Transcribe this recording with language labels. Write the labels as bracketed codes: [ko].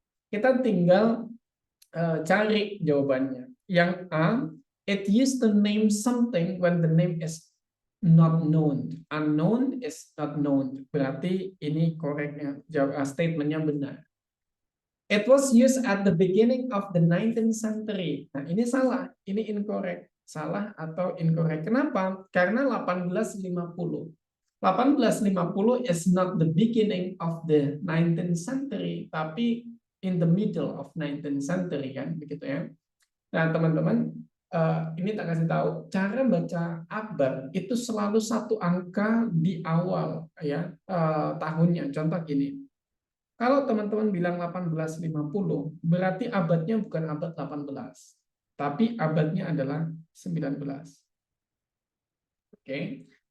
[id] Kita tinggal cari jawabannya. [en] Yang A, it used to name something when the name is not known. Unknown is not known. [id] Berarti ini koreknya, statementnya benar. [en] It was used at the beginning of the 19th century. [id] Nah, ini salah, ini incorrect. Salah atau incorrect. Kenapa? Karena 1850. [en] 1850 is not the beginning of the 19th century, tapi in the middle of 19th century [id] kan, begitu ya. Nah, teman-teman, ini tak kasih tahu, cara baca abad itu selalu satu angka di awal ya tahunnya. Contoh gini. Kalau teman-teman bilang 1850, berarti abadnya bukan abad 18, tapi abadnya adalah 19. Oke.